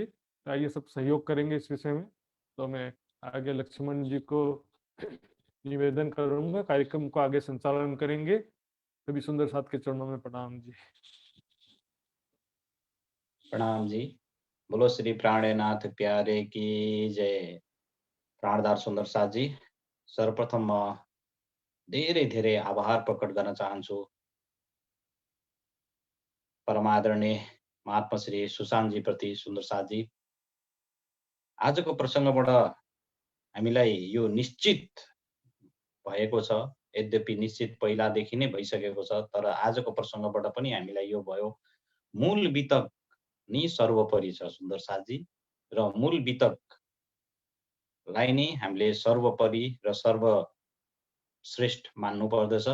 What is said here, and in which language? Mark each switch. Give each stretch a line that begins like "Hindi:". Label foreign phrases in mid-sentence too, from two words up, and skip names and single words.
Hindi: तो आइए सब सहयोग करेंगे इस विषय में। तो मैं आगे लक्ष्मण जी को निवेदन करूंगा, कार्यक्रम को आगे संचालन करेंगे। सभी सुंदर साथ के चरणों में प्रणाम जी। प्रणाम जी। बोलो श्री प्राणनाथ प्यारे की जय।
Nepali: प्राणदार सुन्दर साथ जी, सर्वप्रथम म धेरै धेरै आभार प्रकट गर्न चाहन्छु परमादरणीय महात्मा श्री सुशान्त जी प्रति सुन्दर साथ जी। आजको प्रसङ्गबाट हामीलाई यो निश्चित भएको छ, यद्यपि निश्चित पहिलादेखि नै भइसकेको छ, तर आजको प्रसङ्गबाट पनि हामीलाई यो भयो, मूल वितक नै सर्वोपरि छ सुन्दर साथ जी, र मूल वितकलाई नै हामीले सर्वोपरि र सर्वश्रेष्ठ मान्नु पर्दछ।